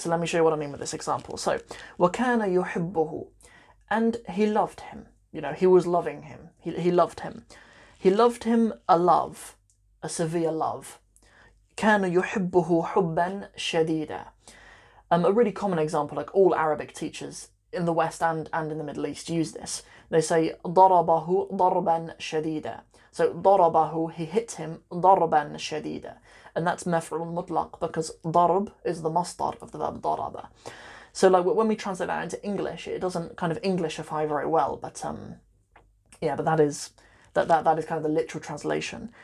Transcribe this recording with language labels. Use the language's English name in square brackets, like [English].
[English] So let me show you what I mean with this example. So [Arabic] وكان يحبه, [English] and he loved him. You know, he was loving him. He loved him. He loved him a love, a severe love. [Arabic] كان يحبه حبا شديدا. [English] A really common example, like all Arabic teachers in the West and in the Middle East use this. They say [Arabic] ضربه ضربا شديدا. [English] So ضربه, he hit him [Arabic] ضربا شديدا. [English] And that's maf'ul mutlaq because ضرب is the masdar of the verb ضرب. So like when we translate that into English, it doesn't kind of Englishify very well, but but that is kind of the literal translation.